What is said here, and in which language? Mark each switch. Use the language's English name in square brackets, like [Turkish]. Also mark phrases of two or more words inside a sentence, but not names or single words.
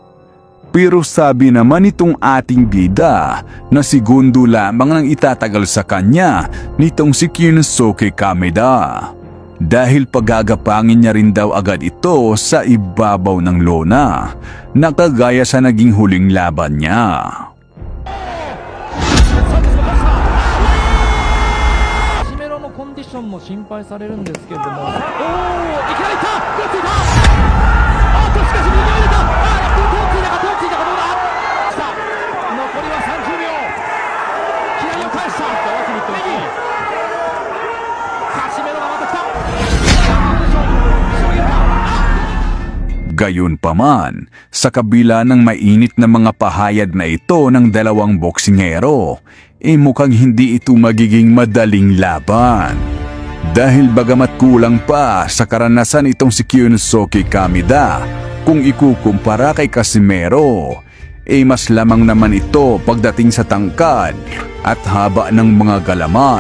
[Filipino] Pero sabi naman itong ating bida na segundo lamang ang itatagal sa kanya nitong si Kyunsuke Kameda. Dahil pagagapangin niya rin daw agad ito sa ibabaw ng lona na kagaya sa naging huling laban niya. [Japanese] Casimero のコンディションも心配されるんですけれども、いきなりいった、手をついた、しかし右を入れた、手をついたかどうだ、さあ残りは30秒、左を返した、カシメロがまた来た、 [Filipino] Gayon pa man, sa kabila ng mainit na mga pahayag na ito ng dalawang boksingero, mukhang hindi ito magiging madaling laban. Dahil bagamat kulang pa sa karanasan itong si Kyunsuke Kameda, kung ikukumpara kay Casimero, mas lamang naman ito pagdating sa tangkad at haba ng mga galamay.